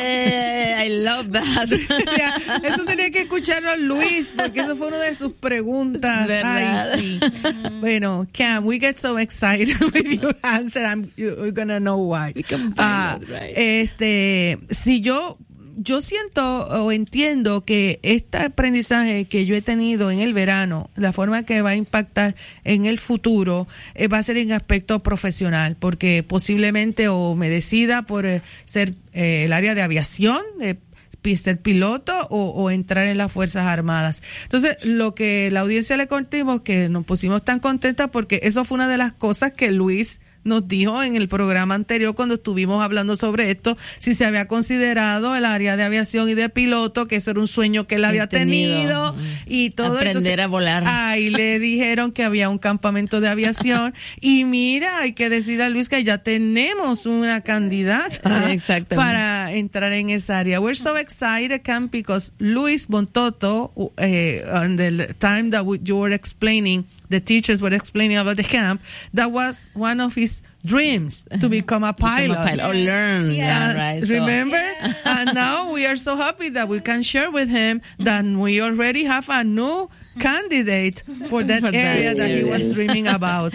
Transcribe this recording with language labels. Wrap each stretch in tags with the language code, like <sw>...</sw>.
<en>Yeah, I love that.</en> <es>Yeah, eso tenía que escucharlo Luis, porque eso fue una de sus preguntas. ¿Verdad? Ay, sí.</es> <en>Bueno, Cam, we get so excited with your answer. You're going to know why. We can find that, right?</en> <es>Si yo siento o entiendo que este aprendizaje que yo he tenido en el verano, la forma que va a impactar en el futuro, va a ser en aspecto profesional, porque posiblemente o me decida por ser el área de aviación, ser piloto o entrar en las Fuerzas Armadas. Entonces, lo que la audiencia le contimos, que nos pusimos tan contentas porque eso fue una de las cosas que Luis nos dijo en el programa anterior cuando estuvimos hablando sobre esto, si se había considerado el área de aviación y de piloto, que eso era un sueño que él había tenido y todo. Aprender entonces, a volar. Ahí le dijeron que había un campamento de aviación y mira, hay que decirle a Luis que ya tenemos una candidata para entrar en esa área.</es> <en>We're so excited, Cam, because Luis Montoto, on the time that you were explaining, the teachers were explaining about the camp, that was one of his dreams, to become a pilot. Become a pilot. Yes. Or learn. Yes. Yeah, right. Remember? Yeah. And now we are so happy that we can share with him that we already have a new candidate for that for area that he was dreaming about.</en>